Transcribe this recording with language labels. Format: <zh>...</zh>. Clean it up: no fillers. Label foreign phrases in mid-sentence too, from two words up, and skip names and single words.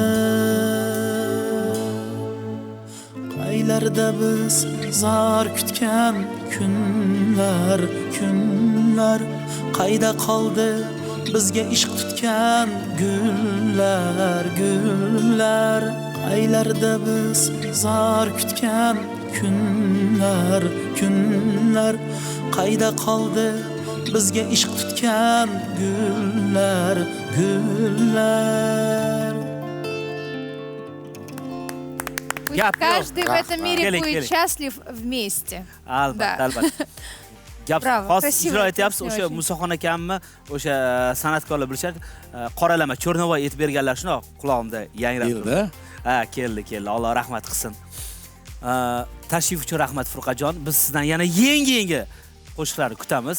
<uz>Qaylarda biz zor kutgan kunlar, kunlar, qayda qoldi bizga ishq tutgan gullar, gullar. Qaylarda biz zor kutgan kunlar, kunlar, qayda qoldi bizga ishq tutgan gullar, gullar.</uz> <ru>Каждый в этом мире будет счастлив вместе.</ru> <uz>Albatta, albatta. Gap xos ijro etyapsiz. O'sha Musaxon akamni o'sha san'atkorlar bilishadi. Qoralama, cho'rnavoy aytib berganlar shunaqa quloqimda yangrab turdi. Ha, keldi. Alloh rahmat qilsin. Tashrif uchun rahmat Furqajon. Biz sizdan yana yangi qo'shiqlarni kutamiz.</uz>